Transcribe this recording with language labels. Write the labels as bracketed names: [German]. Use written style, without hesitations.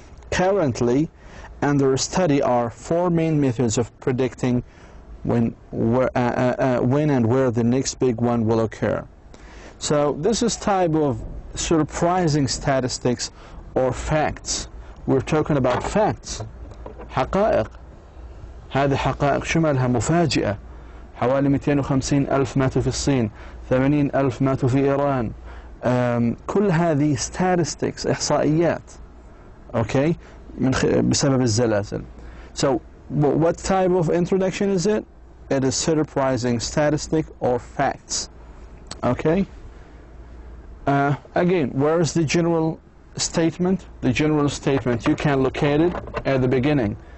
[English] Currently, under study are 4 main methods of predicting when and where the next big one will occur. So this is type of surprising statistics or facts. We're talking about facts. [Arabic] حقائق. هذه حقائق شمالها مفاجئة. حوالي 250,000 ماتوا في الصين، 80,000 ماتوا في إيران. كل هذه statistics إحصائيات. Okay? بسبب الزلازل. [English] So what type of introduction is it? It is surprising statistic or facts. Okay? Again, where is the general statement? The general statement, you can locate it at the beginning.